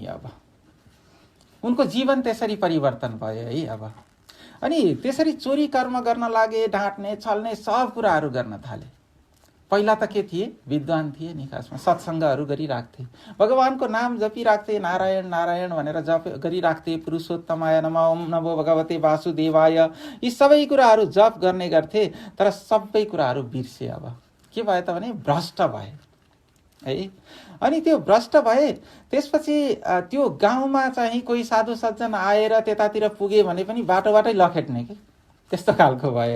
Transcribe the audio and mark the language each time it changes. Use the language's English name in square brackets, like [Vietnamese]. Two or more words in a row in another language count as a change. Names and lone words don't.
[Nepali] अब उनको जीवन त्यसरी परिवर्तन भयो है। अब अनि त्यसरी चोरी कर्म गर्न लागे, ढाँट्ने छल्ने सब कुराहरू गर्न थाले। पहिला त के थिए, विद्वान थिए नि, खासमा सत्सङ्गहरू गरिराख्थे, भगवानको नाम जपिराख्थे, नारायण नारायण भनेर जप गरिराख्थे, [Sanskrit] पुरुषोत्तमाय नमः, ओम नमो भगवते वासुदेवाय, [Nepali] यी सबै कुराहरू जप गर्ने गर्थे। तर सबै कुराहरू बिर्से। अब के भयो त भने भ्रष्ट भए है। अनि त्यो भ्रष्ट भए त्यसपछि त्यो गाउँमा चाहिँ कोही साधु सज्जन आएर त्यतातिर पुगे भने पनि बाटोबाटै लखेट्ने कि त्यस्तो खालको भयो।